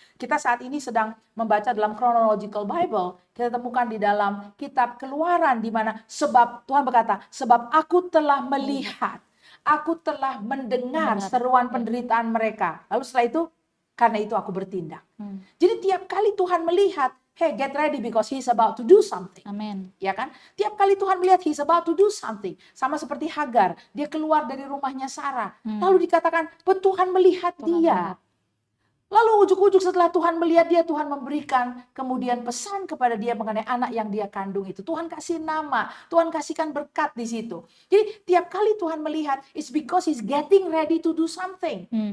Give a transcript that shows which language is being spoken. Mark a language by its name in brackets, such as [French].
[Indonesian] Kita saat ini sedang membaca dalam chronological Bible. Kita temukan di dalam kitab Keluaran di mana sebab Tuhan berkata, sebab aku telah melihat. Aku telah mendengar seruan penderitaan mereka. Lalu setelah itu, karena itu aku bertindak. Jadi tiap kali Tuhan melihat, [English] hey, get ready because he's about to do something. [Indonesian] Amin. Ya kan? Tiap kali Tuhan melihat [English] he's about to do something. [Indonesian] Sama seperti Hagar, dia keluar dari rumahnya Sarah. Lalu dikatakan, Tuhan melihat dia. Lalu ujuk-ujuk setelah Tuhan melihat dia, Tuhan memberikan kemudian pesan kepada dia mengenai anak yang dia kandung itu. Tuhan kasih nama, Tuhan kasihkan berkat di situ. Jadi tiap kali Tuhan melihat, [English] it's because he's getting ready to do something.